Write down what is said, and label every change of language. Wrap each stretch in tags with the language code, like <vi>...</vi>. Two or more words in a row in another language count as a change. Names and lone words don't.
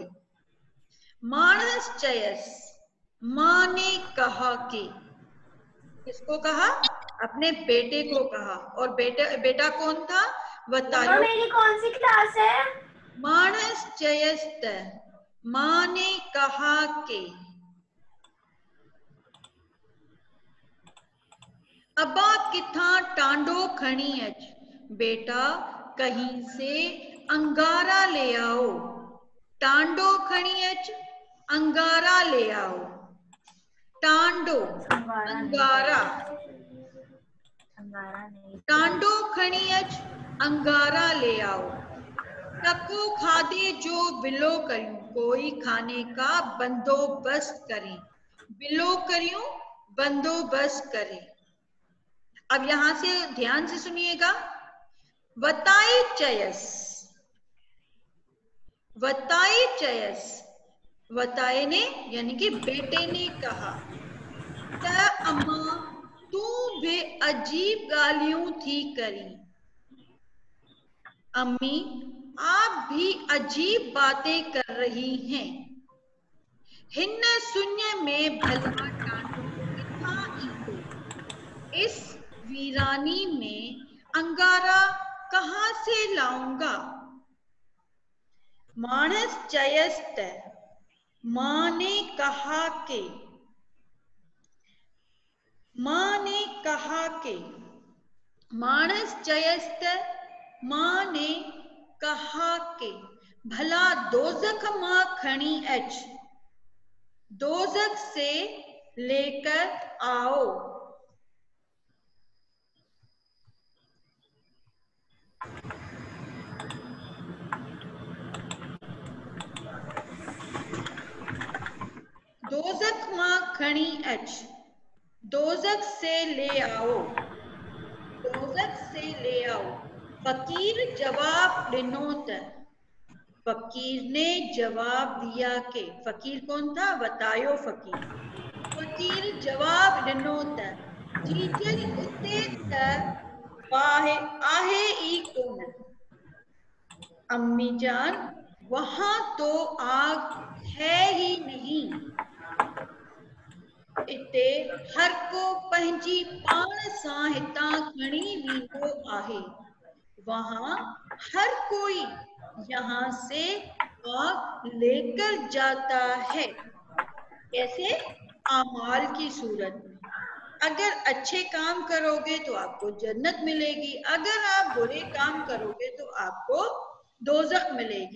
<sd>मानस चयस,</sd> <ur>ماں نے کہا کہ، کس کو کہا? اپنے بیٹے کو کہا، اور بیٹا کون تھا? वतायो। میری کون سی کلاس ہے?</ur> <sd>मानस चयस्त,</sd> <ur>ماں نے کہا کہ,</ur> <sd>अबा किथा टांडो खणी अच,</sd> <ur>بیٹا کہیں سے انگارا لے آؤ.</ur> <sd>टांडो खणी अच,</sd> <ur>انگارا لے آؤ.</ur> <sd>टांडो अंगारा, टांडो खणी अच,</sd> <ur>انگارا لے آؤ.</ur> <sd>टको खादे जो बिलो करूं,</sd> <ur>کوئی کھانے کا بندوبست کریں,</ur> <sd>बिलो करूं</sd> <ur>بندوبست کریں. اب یہاں سے دھیان سے سنیے گا,</ur> <sd>वताई चयस, वताई चयस,</sd> <ur>وتائے نے یعنی کہ بیٹے نے کہا,</ur> <sd>त अम्मा तू भी अजीब गालियों थी करी,</sd> <ur>امی آپ بھی عجیب باتیں کر رہی ہیں.</ur> <sd>हिन्न शून्य में भला टांडो किथा ईंदो,</sd> <ur>اس ویرانی میں انگارا کہاں سے لاؤں گا.</ur> <sd>मानस चयस्त,</sd> <ur>ماں نے کہا کہ، ماں نے کہا کہ,</ur> <sd>मानस चयस्त,</sd> <ur>ماں نے کہا کہ,</ur> <sd>भला दोजख मां खणी अच,</sd> <ur>دوزخ سے لے کر آؤ.</ur> <sd>दोजख मां खणी अच,</sd> <ur>دوزخ سے لے آؤ، دوزخ سے لے آؤ.</ur> <sd>फकीर जवाब दिनो त,</sd> <ur>فقیر نے جواب دیا کہ، فقیر کون تھا?</ur> <sd>वतायो फकीर। फकीर जवाब दिनो त, जीजल उते त वाहे आहे ई कोन,</sd> <ur>امی جان وہاں تو آگ ہے ہی نہیں.</ur> <sd>इते हर को पंहिंजी पान सां हितां खणी वेंदो आहे,</sd> <ur>وہاں ہر کوئی یہاں سے آگ لے کر جاتا ہے. کیسے؟ اعمال کی صورت میں. اگر اچھے کام کرو گے تو آپ کو جنت ملے گی، اگر آپ برے کام کرو گے تو آپ کو دوزخ ملے گی.</ur>